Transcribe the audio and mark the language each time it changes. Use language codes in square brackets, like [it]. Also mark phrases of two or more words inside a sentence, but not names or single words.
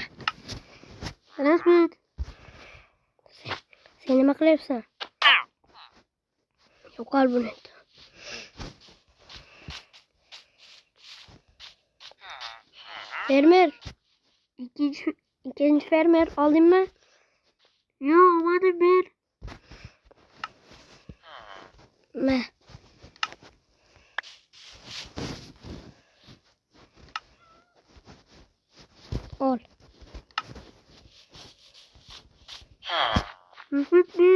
[uz] Rahmat. Sen nima qilyapsan? Yo'qol buni. Fermer. [tr] İkinci fermer alayım mı? Yok hadi bir. Ne? Al. Bir.